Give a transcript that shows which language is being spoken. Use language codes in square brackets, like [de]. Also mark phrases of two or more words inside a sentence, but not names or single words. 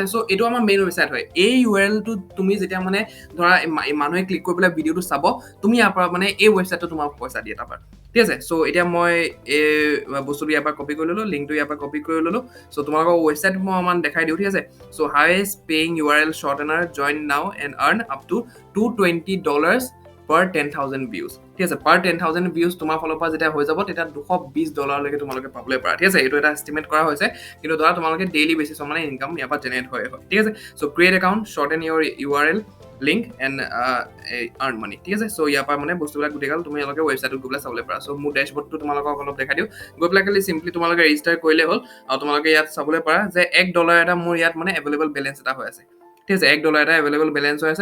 [as] চ' এইটো আমাৰ মেইন ৱেবছাইট হয়। এই URLটো তুমি যেতিয়া মানে ধৰা মানুহে ক্লিক কৰি পেলাই ভিডিঅ'টো চাব, তুমি ইয়াৰ পৰা মানে এই ৱেবছাইটটো তোমাক পইচা দিয়ে তাৰপৰা, ঠিক আছে। চ' এতিয়া মই এই বস্তুটো ইয়াৰ পৰা কপি কৰি ল'লোঁ, লিংকটো ইয়াৰ পৰা কপি কৰি ল'লোঁ। চ' তোমালোকৰ ৱেবছাইট মই অকণমান দেখাই দিওঁ, ঠিক আছে। [en] So highest paying URL shortener, join now and earn up to $220 per 10,000 views, [as] ঠিক আছে। [en] per 10,000 views [as] তোমাৰ ফালৰ পৰা যেতিয়া হৈ যাব, তেতিয়া $220 তোমালোকে পাবলৈ পাৰা, ঠিক আছে। এইটো এটা এষ্টিমেট কৰা হৈছে, কিন্তু ধৰা তোমালোকে [en] daily basisত [as] মানে ইনকাম ইয়াৰ পৰা জেনেৰেট হয়, ঠিক আছে। [en] So create account, shorten your URL link and earn money, [as] ঠিক আছে। চ' ইয়াৰ পৰা মানে বস্তুবিলাক গোটেই গাল তোমালোকে ৱেবছাইটত গৈ পেলাই চাবলৈ পাৰা। চ' মোৰ ডেছবৰ্ডটো তোমালোকক অলপ দেখাই দিওঁ, গৈ পেলাই খালি চিম্পলি তোমালোকে ৰেজিষ্টাৰ কৰিলে হ'ল, আৰু তোমালোকে ইয়াত চাবলৈ পাৰা যে $1 এটা মোৰ ইয়াত মানে [en] available balance [as] এটা হৈ আছে, ঠিক আছে। $1 এটা [en] available balance [as] হৈ আছে।